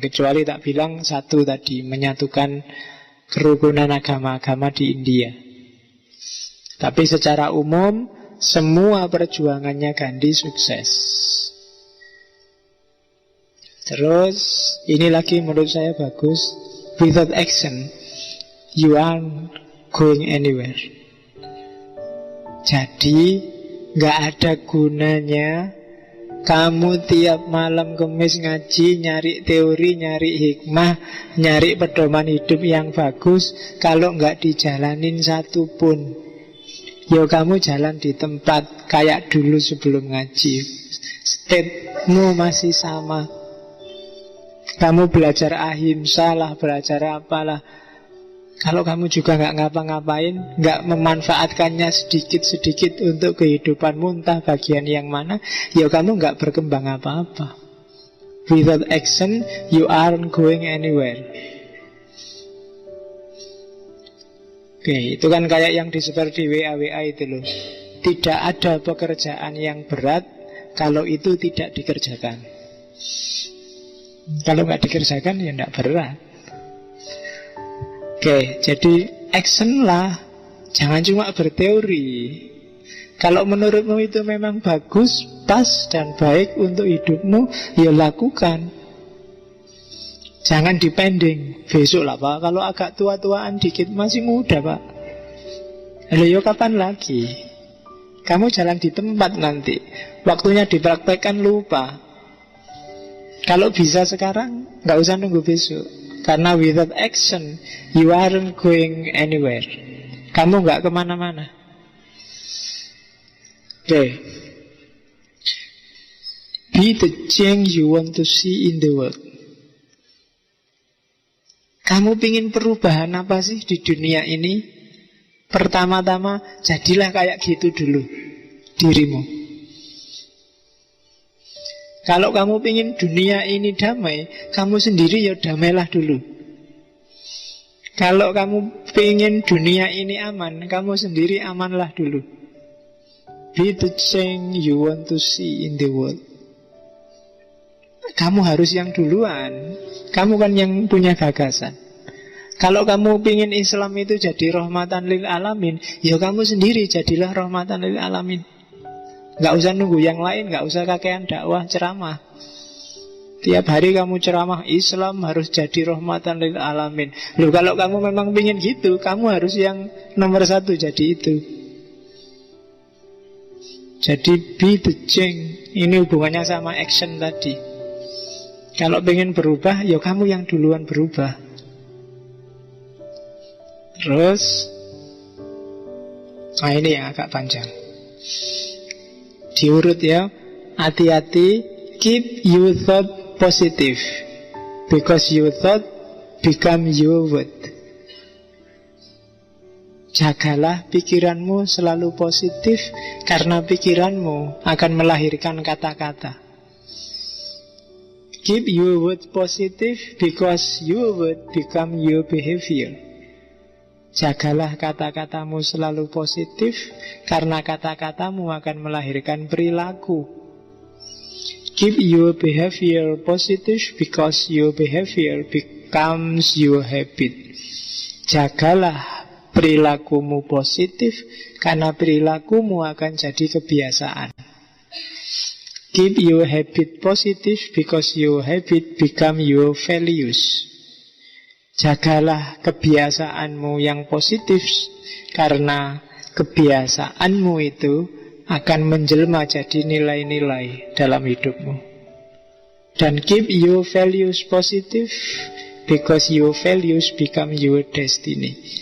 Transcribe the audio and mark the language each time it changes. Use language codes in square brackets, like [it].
[id] Kecuali tak bilang satu tadi, menyatukan kerukunan agama-agama di India. Tapi secara umum semua perjuangannya Gandhi sukses. Terus ini lagi menurut saya bagus. [en] Without action, you aren't going anywhere. [id] Jadi gak ada gunanya kamu tiap malam Kemis ngaji, nyari teori, nyari hikmah, nyari pedoman hidup yang bagus, kalau gak dijalanin satu pun. Yo kamu jalan di tempat kayak dulu sebelum ngaji. Stepmu masih sama. Kamu belajar ahimsa lah, belajar apalah. Kalau kamu juga gak ngapa-ngapain, gak memanfaatkannya sedikit-sedikit untuk kehidupanmu, entah bagian yang mana, ya kamu gak berkembang apa-apa. [en] Without action, you aren't going anywhere. [id] Oke, itu kan kayak yang disebar di WA-WA itu loh. Tidak ada pekerjaan yang berat kalau itu tidak dikerjakan. Kalau nggak dikerjakan ya nggak berat. Oke, jadi action lah. Jangan cuma berteori. Kalau menurutmu itu memang bagus, pas dan baik untuk hidupmu, ya lakukan. Jangan dipending. Besok lah Pak, kalau agak tua-tuaan dikit, masih muda Pak. Lalu kapan lagi? Kamu jalan di tempat nanti, waktunya dipraktekkan lupa. Kalau bisa sekarang, gak usah nunggu besok. Karena [en] without action, you aren't going anywhere. [id] Kamu gak kemana-mana. Oke. [en] Be the change you want to see in the world. [id] Kamu pingin perubahan apa sih di dunia ini? Pertama-tama, jadilah kayak gitu dulu dirimu. Kalau kamu pingin dunia ini damai, kamu sendiri ya damailah dulu. Kalau kamu pingin dunia ini aman, kamu sendiri amanlah dulu. [en] Be the change you want to see in the world. [id] Kamu harus yang duluan. Kamu kan yang punya gagasan. Kalau kamu pingin Islam itu jadi rahmatan lil alamin, ya kamu sendiri jadilah rahmatan lil alamin. Gak usah nunggu yang lain, gak usah kakean dakwah ceramah. Tiap hari kamu ceramah Islam harus jadi rahmatan lil alamin. Loh, kalau kamu memang pingin gitu, kamu harus yang nomor satu jadi itu. Jadi [en] be the change. [id] Ini hubungannya sama action tadi. Kalau pengen berubah, ya kamu yang duluan berubah. Terus, nah ini yang agak panjang. Diurut ya. Hati-hati. [en] Keep your thought positive, because your thought become your word. [id] Jagalah pikiranmu selalu positif, karena pikiranmu akan melahirkan kata-kata. [en] Keep your word positive, because your word become your behavior. [id] Jagalah kata-katamu selalu positif, karena kata-katamu akan melahirkan perilaku. [en] Keep your behavior positive, because your behavior becomes your habit. [id] Jagalah perilakumu positif, karena perilakumu akan jadi kebiasaan. [en] Keep your habit positive, because your habit become your values. [id] Jagalah kebiasaanmu yang positif, karena kebiasaanmu itu akan menjelma jadi nilai-nilai dalam hidupmu. [en] Dan keep your values positive, because your values become your destiny.